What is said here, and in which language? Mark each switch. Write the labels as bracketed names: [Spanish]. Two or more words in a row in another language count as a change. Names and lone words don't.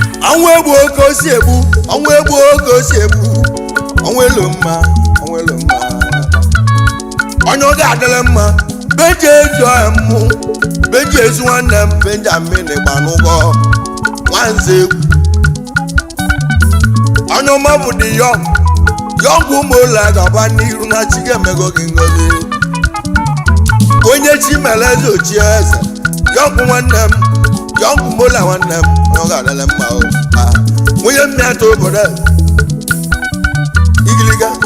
[Igbo] Ọnwụ egbu oke o si egbu, ọnwụ egbu oke o si egbu. Ọnwụ elu mma, ọnwụ elu mma. Onye ọ ga-adịrị mma, Benji ezu ọha mmụ, Benji ezu nwanne m, Benjamin Gbanugo, Nwanze egwu. Onye ọma bụ [English] the young. [Igbo] Young ụmụ ụlọ a ga-agba n'iru na chi ga-emego gị ngozi. Onye chi mere eze ochie eze. Young nwanne m. Young ụmụ ụlọ nwanne m. Onye ọ ga-adịle mma o. Ah. Nwunye m ya too obodo a. Igiliga.